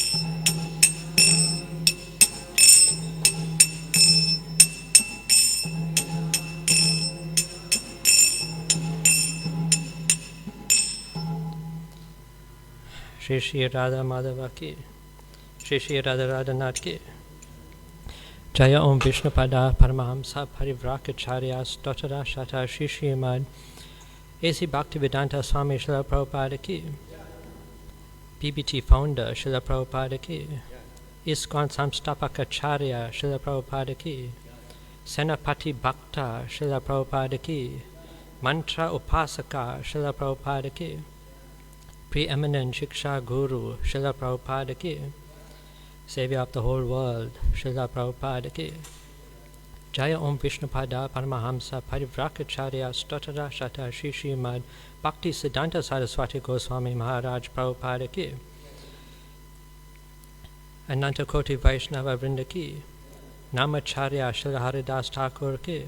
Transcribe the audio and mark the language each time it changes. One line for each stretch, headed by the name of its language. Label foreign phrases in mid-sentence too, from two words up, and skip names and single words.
Hindi: श्री श्री राधा माधव की, श्री श्री राधा राधानाथ की. जय ॐ विष्णुपाद परमहंस परिव्राकाचार्य स्तोतर शत श्री श्रीमद् A.C. भक्तिवेदान्त स्वामी श्रील प्रभुपाद की, BBT founder श्रील प्रभुपाद की, ISKCON संस्थापकाचार्य श्रील प्रभुपाद की, सेनापति भक्त श्रील प्रभुपाद की, मन्त्र उपासक श्रील प्रभुपाद की, Preeminent शिक्षा गुरु श्रील प्रभुपाद की,
English: Savior of the whole world,
Hindi: श्रील प्रभुपाद की. जय ॐ विष्णुपाद परमहंस परिव्राकाचार्य स्तोतर शत श्री श्रीमद् भक्ति सिद्धान्त सरस्वती गोस्वामी महाराज प्रभुपाद की. अनन्त कोटि वैष्णव वृन्द की. नामाचार्य श्रील हरिदास ठाकुर की.